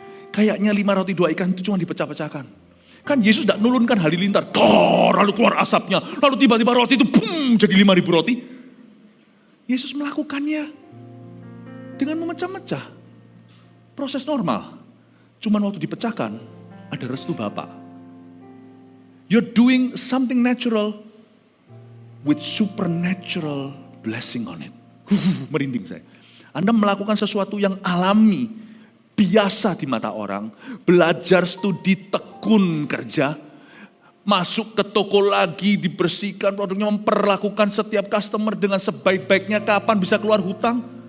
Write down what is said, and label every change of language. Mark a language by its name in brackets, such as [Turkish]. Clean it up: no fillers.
[Indonesian] Kayaknya 5 roti 2 ikan itu cuma dipecah-pecahkan. Kan Yesus tidak nurunkan halilintar, lalu keluar asapnya, lalu tiba-tiba roti itu boom, jadi 5.000 roti. Yesus melakukannya dengan memecah-mecah. Proses normal. Cuman waktu dipecahkan, ada restu Bapa. [English] You're doing something natural with supernatural blessing on it. [Indonesian] Merinding saya. Anda melakukan sesuatu yang alami, biasa di mata orang, belajar studi, tekun kerja, masuk ke toko lagi, dibersihkan produknya, memperlakukan setiap customer dengan sebaik-baiknya, kapan bisa keluar hutang.